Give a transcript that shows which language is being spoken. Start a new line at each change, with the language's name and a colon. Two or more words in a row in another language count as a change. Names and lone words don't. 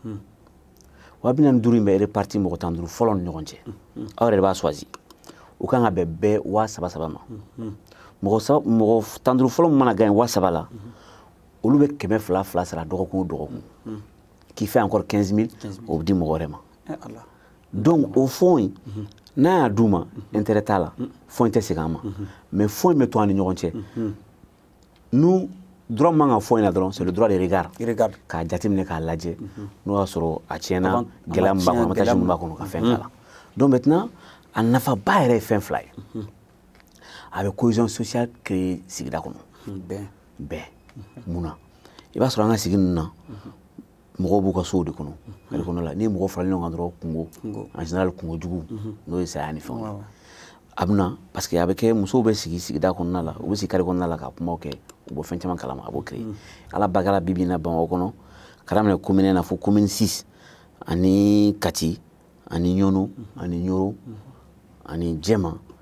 Bambara: 45 in bɛ réparti mɔgɔ 15 fɔlɔ ni ɲɔgɔn cɛ aw yɛrɛ de b'a choisi u kan ka bɛn bɛɛ 7,000 ma mɔgɔ 15 fɔlɔ min mana gagner 7,000 la olu bɛ 200 sara dɔgɔkun o dɔgɔkun
French: qui fait encore 15 000
Bambara: o bɛ di mɔgɔ wɛrɛ ma donc o fonds in n'a y'a d'u ma intérêt t'a la fonds in tɛ segin an ma mais fonds in bɛ to an ni ɲɔgɔn cɛ
French: nous droit
Bambara: man ka fonds in na dɔrɔn
French: c'est le droit de regard
Bambara: k'a jateminɛ k'a lajɛ n'o y'a sɔrɔ a tiɲɛna gɛlɛya min b'a kɔnɔ avantage min b'a kɔnɔ ka fɛn k'a la
French: donc maintenant
Bambara: a nafaba yɛrɛ ye fɛn fila ye a bɛ
French: cohésion sociale créer
Bambara: sigida kɔnɔ bɛn mun na i b'a sɔrɔ an ka sigi ninnu na mɔgɔw b'u ka sow de kɔnɔ kare kɔnɔ la ni mɔgɔ faralen ɲɔgɔn kan dɔrɔn kungo
French: en général
Bambara: kungo jugu n'o ye saya ni fɛnw ye a bɛna
French: parce que
Bambara: a bɛ kɛ musow bɛ sigi sigida kɔnɔna la u bɛ sigi kare kɔnɔna la ka kumaw kɛ u bɔ fɛn caman kalama a b'o créer ala barika la bi bi in na Bamakɔ kɔnɔ ka daminɛ commune na fo commune 6 ani Kati ani Ɲɔnɔ ani Ɲoro ani Jɛma